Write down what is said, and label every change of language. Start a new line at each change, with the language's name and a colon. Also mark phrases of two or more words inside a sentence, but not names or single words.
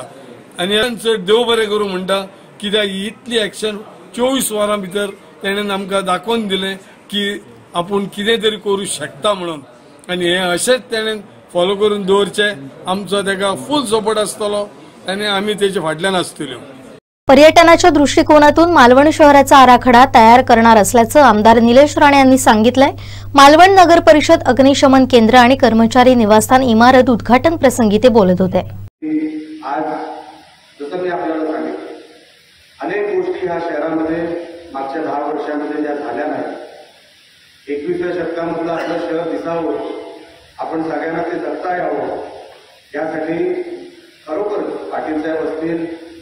Konkani: आनी चड देव बरें करूं म्हणटा, कित्याक इतली एक्शन 24 वरां भितर तेणें आमकां दाखोवन दिलें की आपूण कितें तरी करूं शकता म्हणून, आनी हें अशेंच तेणें फॉलो करून दवरचें। आमचो ताका
English: full support
Konkani: आसतलो आनी आमी तेचे फाटल्यान आसतल्यो।
Marathi: पर्यटनाच्या दृष्टिकोनातून मालवण शहराचा आराखडा तयार करणार असल्याचं आमदार निलेश राणे यांनी सांगितलंय। मालवण नगर परिषद अग्निशमन केंद्र आणि कर्मचारी निवासस्थान इमारत उद्घाटन प्रसंगी ते बोलत होते। आज जसं मी आपल्याला सांगितलं, अनेक गोष्टी ह्या शहरामध्ये मागच्या 10 वर्षांमध्ये ज्या झाल्या नाहीत, 21व्या शतकामधलं आपलं शहर दिसावं, आपण सगळ्यांना ते जगता यावं, यासाठी खरोखर पाटील साहेब असतील,